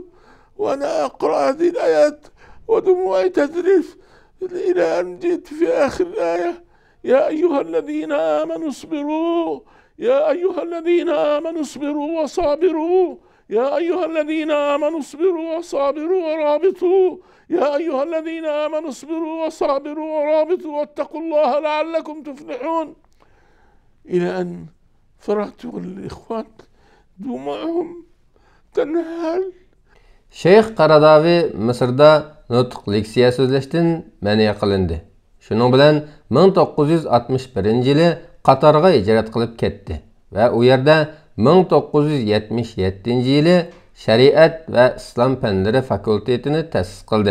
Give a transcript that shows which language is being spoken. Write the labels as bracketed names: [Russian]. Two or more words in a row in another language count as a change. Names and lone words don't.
[Arabic] وأنا أقرأ هذه الآيات ودموعي تذرف إلى أن جئت في آخر الآية: يا أيها الذين آمنوا اصبروا، يا أيها الذين آمنوا اصبروا وصابروا، يا أيها الذين آمنوا اصبروا وصابروا ورابطوا، يا أيها الذين آمنوا اصبروا وصابروا ورابطوا واتقوا الله لعلكم تفلحون. إلى أن فرحت والإخوان دموعهم تنهال. [Uzbek] Şeyh Qaradavi Mısırda nutq leksiya so'zlashdan ma'ni qilindi. Shuning bilan 1961-yili Qatarga hijrat qilib ketdi va u yerda 1977-yili Shariat va Islom fanlari fakultetini ta'sis qildi.